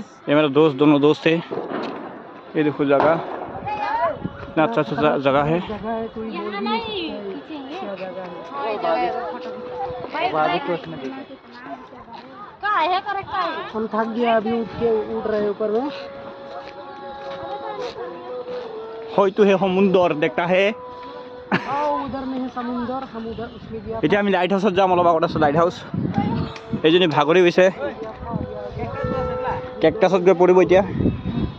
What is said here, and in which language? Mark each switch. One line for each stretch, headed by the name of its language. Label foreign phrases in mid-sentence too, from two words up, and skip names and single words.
Hindi: ये मेरा दोस्त, दोनों दोस्त है। ये देखो जगह, इतना अच्छा अच्छा जगह है। जगह है, कोई बोल भी नहीं सकता है क्या जगह है। हम थक गया, अभी उठ रहे हैं ऊपर में। ये तो है समुद्र देखा है। उधर में है समुद्र, हम उधर उसमें गया।
Assamese: এতিয়া আমি লাইট হাউসত যাম, অলপ আগত আছে লাইট হাউস। এইজনী ভাগৰি গৈছে, কেকটাছত গৈ পৰিব এতিয়া।